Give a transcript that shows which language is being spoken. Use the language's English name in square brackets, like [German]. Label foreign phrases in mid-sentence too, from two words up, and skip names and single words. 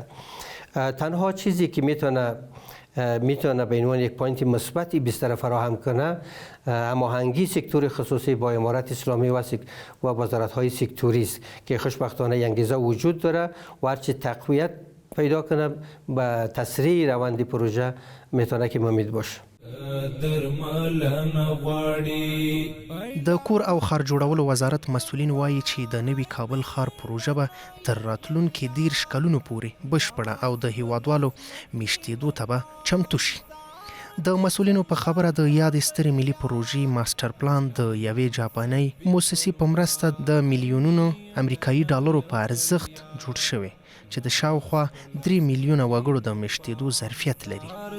[Persian] تنها چیزی که میتونه به عنوان یک پوینت مثبتی بیشتر فراهم کنه هماهنگی سکتور خصوصی با امارت اسلامی و وزارت‌های سکتوری است که خوشبختانه انگیزه وجود داره و هرچی تقویت پیدا کنه به تسریع روند پروژه میتونه که مفید باشه. [Pashto] د کور او ښار جوړولو وزارت مسؤلین وایي چې د نوي کابل ښار پروژه به تر راتلونکي 10 کلونو پورې بشپړه او د هیوادوالو میشتېدو ته به چمتو شي. د مسؤلینو په خبره د یاد سترې ملي پروژې ماستر پلان د یوې جاپاني مؤسسې په مرسته د میلیونونو امریکایي ډالرو په ارزښت جوړ شوی چې د شاوخوا 3 میلیونه وګړو د میشتېدو ظرفیت لري.